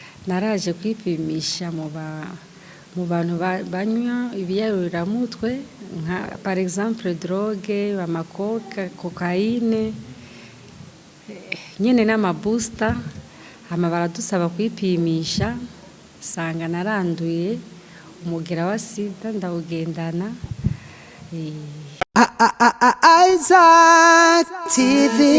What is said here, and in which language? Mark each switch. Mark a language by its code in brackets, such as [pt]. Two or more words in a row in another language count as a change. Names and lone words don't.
[rn] naraje kwipimisha mu bantu banywa ibiyayuramutwe nka [fr] par exemple drogue, [rn] amakoka, cocaine, nyene n'amabooster. Hama baradusaba kwipimisha, sanga naranduye umugera wa sida ndawugendana. Isaac TV.